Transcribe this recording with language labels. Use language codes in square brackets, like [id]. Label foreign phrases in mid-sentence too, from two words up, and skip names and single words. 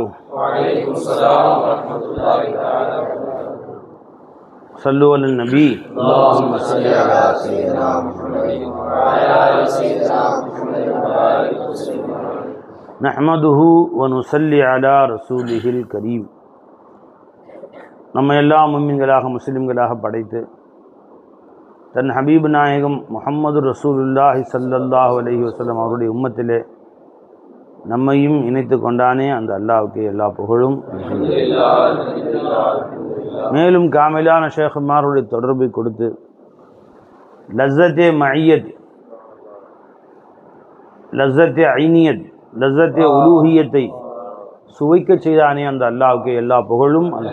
[ar] وعليكم السلام ورحمة الله تعالى وبركاته. صلوا على النبي. اللهم صل على سيدنا محمد وعلى آل سيدنا محمد وبارك وسلم. نحمده ونصلي على رسوله الكريم. [ta] நம்ம எல்லாம் முஃமின்களாக முஸ்லிம்களாக படைத்து தன் ஹபீப் நாயகம் முஹம்மது [ar] رسول الله صلى الله عليه وسلم [ta] அவருடைய உம்மத்திலே நம்மையும் இணைத்து கொண்டானே அந்த அல்லாஹ்வுக்கு எல்லா புகழும். மேலும் காமிலான ஷேഖுமாருடைய தொடர்பை கொடுத்து லஸ்ஸத்தே மஇயத், லஸ்ஸத்தே ஐனியத், லஸ்ஸத்தே உலூஹியத்தை சுவைக்க செய்தானே அந்த அல்லாஹ்வுக்கு எல்லா புகழும்.